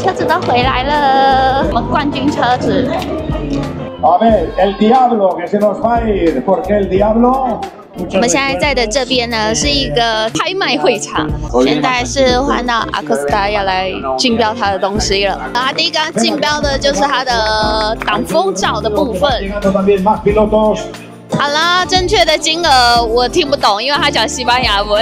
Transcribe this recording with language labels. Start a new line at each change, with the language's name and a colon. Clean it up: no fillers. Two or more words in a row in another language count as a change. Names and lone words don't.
Chinese: 都回来了，我们冠军车子。
Spanish: A ver, el diablo que se nos va a ir, porque el diablo.
Chinese: 我们现在在的这边呢是一个拍卖会场，现在是换到阿克斯达要来竞标他的东西了。他第一个竞标的就是他的挡风罩的部分。好啦，正确的金额我听不懂，因为他讲西班牙文。